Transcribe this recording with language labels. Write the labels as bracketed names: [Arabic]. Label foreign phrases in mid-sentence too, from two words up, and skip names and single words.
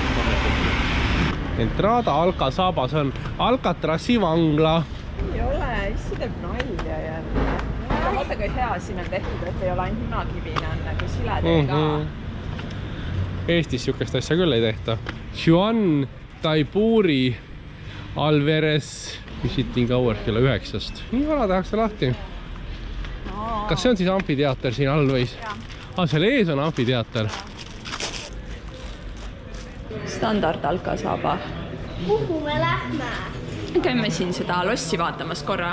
[Estonian] Entrada Alcazabas on Alcatrazi vangla. Ei ole, issi teeb nalja jälle. Vaata kui hea siin on tehtud, et ei ole ainult munakivine, on nagu siledel ka. Eestis sihukest asja küll ei tehta. Juan Taiburi Alvarez [English] visiting hour [Estonian] kella 9. Nii vara tehakse lahti. Kas see on siis amfiteater siin all või? Seal ees on amfiteater. Standard Alcazaba. Kuhu me lähme? Käime siin seda lossi vaatamas korra.